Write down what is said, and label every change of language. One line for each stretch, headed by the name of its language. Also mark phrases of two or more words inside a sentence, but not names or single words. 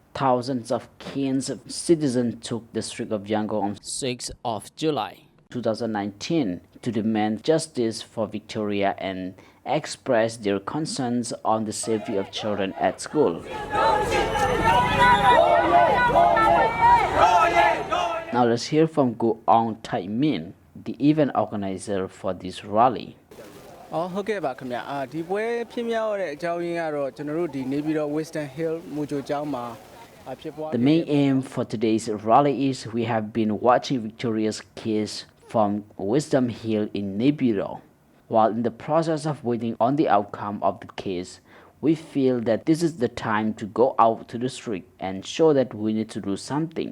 English: Thousands of keen citizens took the street of Yangon on 6th of July 2019 to demand justice for Victoria and express their concerns on the safety of children at school. Now let's hear from Go On Tai Min, the event organizer for this rally.
Burmese: ဟုတ်ကဲ့ပါခင်ဗျာဒီပွဲဖြစ်မြောက်တဲ့အကြောင်းရင်းကတော့ကျွန်တော်တို့ဒီနေပြည်တော် Western Hill မူကြိုကျောင်းမှာဖြစ်ပွား
English: The main aim for today's rally is we have been watching Victoria's case from Wisdom Hill in Neburo. While in the process of waiting on the outcome of the case, we feel that this is the time to go out to the street and show that we need to do something.